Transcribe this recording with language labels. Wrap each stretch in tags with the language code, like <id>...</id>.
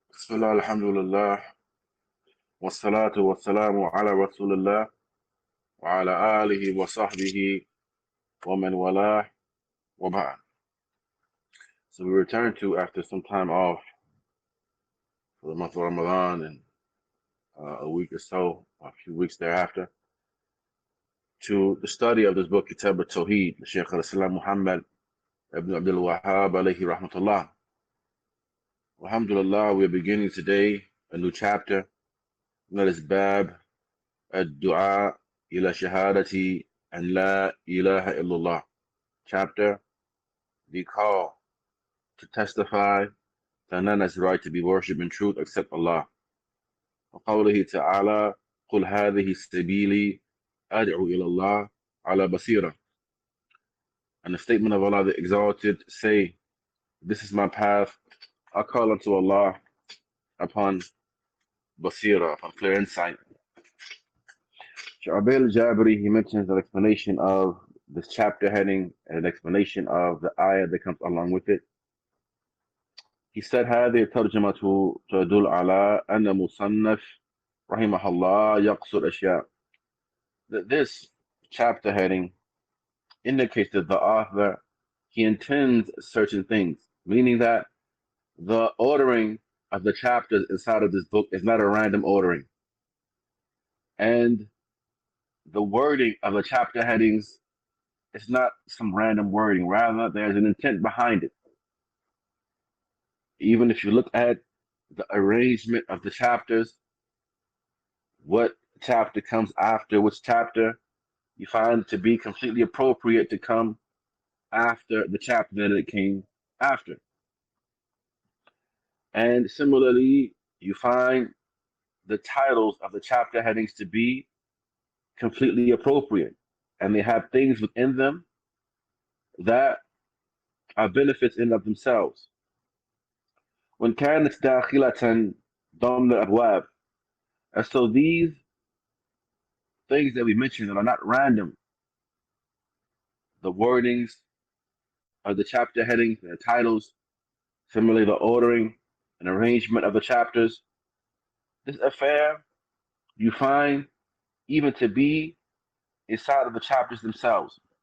<ar>بسم الله الحمد لله والصلاة والسلام على رسول الله وعلى آله وصحبه ومن والاه وبعد.</ar> <en>So we return to, after some time off for the month of Ramadan and a week or so, a few weeks thereafter, to the study of this book, Kitaab At-Tawheed, the Shaykh Al-Islam Muhammad ibn Abdil Wahaab alayhi rahmatullah. Alhamdulillah, we are beginning today a new chapter. That is Bab Ad-Du'a ila Shahadati and La ilaha illallah. Chapter, the call to testify that none has the right to be worshipped in truth except Allah.</en> <ar>وقوله تعالى قل هذه سبيلي أدعو إلى الله على بصيرة.</ar> <en>And the statement of Allah the Exalted, say, this is my path, I call unto Allah upon basira, upon clear insight. Shaykh Ubaid Al Jabirī, he mentions an explanation of this chapter heading and an explanation of the ayah that comes along with it. He said,</en> <ar>هذه الترجمة تدل على أن مصنف رحمه الله يقصد أشياء.</ar> <en>That this chapter heading indicates that the author, he intends certain things, meaning that the ordering of the chapters inside of this book is not a random ordering. And the wording of the chapter headings is not some random wording. Rather, there's an intent behind it. Even if you look at the arrangement of the chapters, what chapter comes after which chapter, you find it to be completely appropriate to come after the chapter that it came after. And similarly, you find the titles of the chapter headings to be completely appropriate. And they have things within them that are benefits in of themselves. When</en> <ar>كانت داخلة ضمن الأبواب.</ar> <en>And so these things that we mentioned that are not random, the wordings of the chapter headings, the titles, similarly the ordering and arrangement of the chapters, this affair you find even to be inside of the chapters themselves.</en>